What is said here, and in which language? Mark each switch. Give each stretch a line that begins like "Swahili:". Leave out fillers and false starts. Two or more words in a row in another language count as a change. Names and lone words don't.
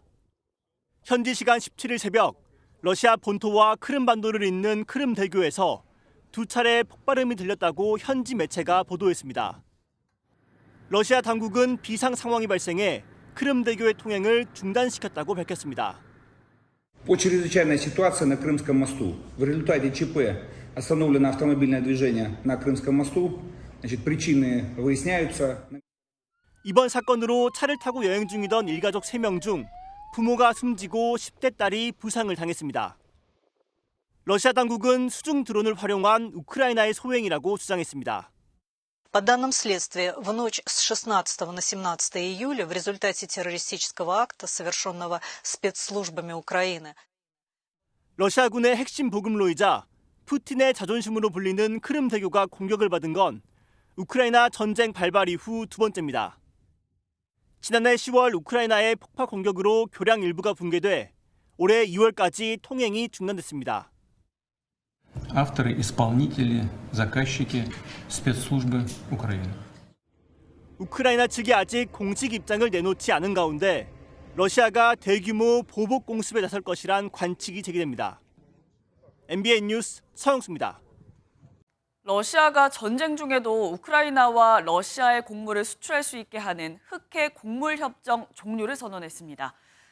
Korean: 현지 시간 17일 새벽 러시아 본토와 크림반도를 잇는 크림대교에서 2차례 폭발음이 들렸다고 현지 매체가 보도했습니다. 러시아 당국은 비상 상황이 발생해 크림대교의 통행을 중단시켰다고 밝혔습니다.
Russian: По чрезвычайной ситуации на Крымском мосту. В результате ЧП остановлено автомобильное движение на Крымском мосту. причины выясняются.
Korean: 이번 사건으로 차를 타고 여행 중이던 일가족 3명 중 부모가 숨지고 10대 딸이 부상을 당했습니다. 러시아 당국은 수중 드론을 활용한 우크라이나의 소행이라고 주장했습니다.
Russian: По данным следствия, в ночь с 16 на 17 июля в результате террористического акта, совершенного спецслужбами Украины,
Korean: 러시아군의 핵심 보급로이자 푸틴의 자존심으로 불리는 크림대교가 공격을 받은 건 우크라이나 전쟁 발발 이후 두 번째입니다. 지난해 10월 우크라이나의 폭파 공격으로 교량 일부가 붕괴돼 올해 2월까지 통행이 중단됐습니다.
Russian: Авторы, исполнители, заказчики, спецслужбы Украины.
Korean: 우크라이나 측이 아직 공식 입장을 내놓지 않은 가운데 러시아가 대규모 보복 공습에 나설 것이란 관측이 제기됩니다. MBN 뉴스 서영수입니다. 러시아가 전쟁 중에도 우크라이나와 러시아의 곡물을 수출할 수 있게 하는 흑해 곡물 협정 종료를 선언했습니다.